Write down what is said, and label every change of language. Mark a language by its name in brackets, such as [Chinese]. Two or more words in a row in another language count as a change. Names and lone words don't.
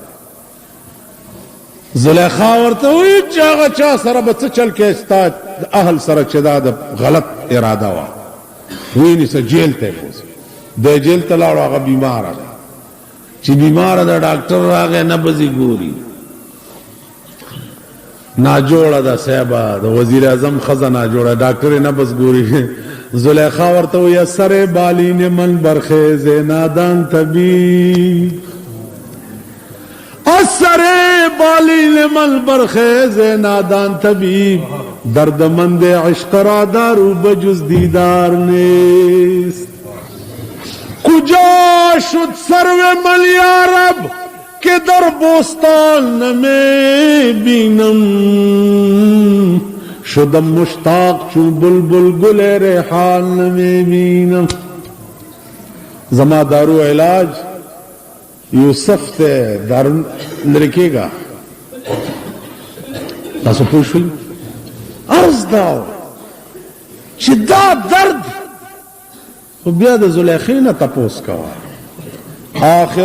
[Pashto] زلیخا ورته وایي چې هغه چا سره به څه چل کې ستا اهل سره چې دا د غلط اراده وه ونیسه جیل ته یې بوځي دی جیل ته لاړو هغه بیماره ده چې بیماره ده ډاکټر راغی نه بځي ګوري ناجوړه ده صاحبه د وزیر اعظم ښځه ناجوړه ډاکټر یې نه بس ګوري زلیخا ورته وایي [Persian] اثر بالین من برخیز نادان طبیب اثر بالین من برخیز نادان طبیب دردمند عشق را دارو بجز دیدار نیست کجا شد سرو من یارب که در بوستان نمی بینم شدم مشتاق چون بلبل گل ریحان نمی بینم [Pashto] زما دارو علاج یوسف ته دارو لرکے گا تاسو پوه شئ عرض دا چې دا درد خو بیا د زلیخې نه تپوس کوه آخر